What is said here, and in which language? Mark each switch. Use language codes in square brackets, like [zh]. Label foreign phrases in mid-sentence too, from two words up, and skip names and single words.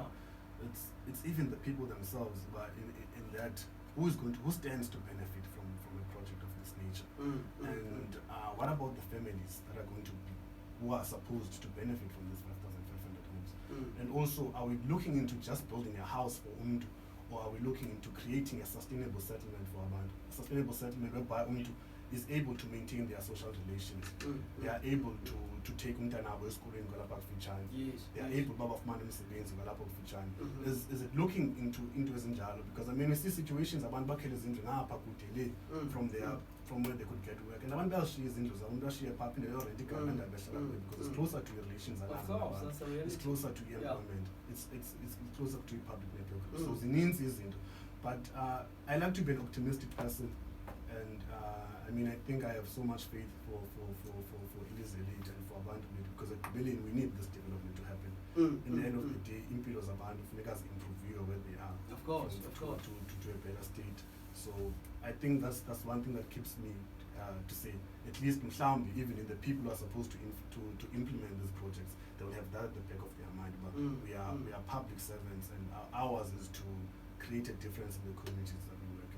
[en] It's even the people themselves, but in that who stands to benefit from a project of this nature, and what about the families that are who are supposed to benefit from this 5,500 homes? And also, are we looking into just building a house for Umdu, or are we looking into creating a sustainable settlement for Abantu? A sustainable settlement whereby Umdu is able to maintain their social relations. They are able to take [xh] umntanabo esikolweni ngolapha kufitshane. [en] They are able [xh] baba kufumana imisebenzi ngolapha kufitshane. [en] Is it looking into ezinjalo? Because I mean, we see situations [xh] abantu bakhele izindlu ngapha kude le [en] from where they could get work, and [xh] abantu bayashiya izindlu zabo, umuntu ashiye pha phinde yorent igama endawo behlala kuyo, [en] because it's closer to your relations and it's closer to your employment, it's closer to your public network. [xh] So zininzi izinto, [en] but I like to be an optimistic person, and I mean, I think I have so much faith for Elizabeth and for Abantu, because at Berlin we need this development to happen. In the end of the day, [xh] impilo zabantu funeka [en] improve where they are. Of course. To a better state. So I think that's one thing that keeps me to say, at least mhlawumbi, even in the people who are supposed to implement these projects, they will have that at the back of their mind. But we are public servants, and ours is to create a difference in the communities that we work in.